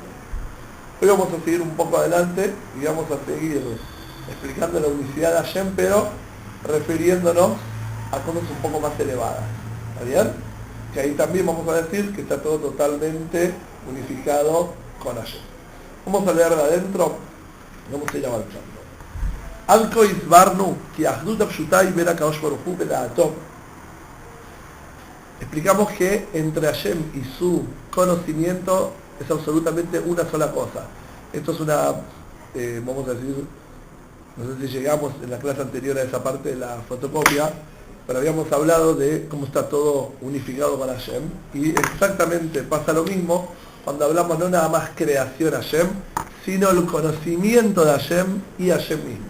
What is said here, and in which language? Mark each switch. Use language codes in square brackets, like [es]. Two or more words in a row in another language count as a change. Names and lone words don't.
[es] Hoy vamos a seguir un poco adelante y vamos a seguir explicando la unicidad de Hashem, pero refiriéndonos a cosas un poco más elevadas. ¿Está bien? Que ahí también vamos a decir que está todo totalmente unificado con Hashem. Vamos a leer de adentro y vamos a ir avanzando. [he] אלקו איסברנו כי אחדות הפשוטה בין הקדוש ברוך הוא בדעתו. [es] Explicamos que entre Hashem y su conocimiento es absolutamente una sola cosa. Esto es una, vamos a decir, no sé si llegamos en la clase anterior a esa parte de la fotocopia, pero habíamos hablado de cómo está todo unificado con Hashem, y exactamente pasa lo mismo cuando hablamos no nada más creación Hashem, sino el conocimiento de Hashem y Hashem mismo.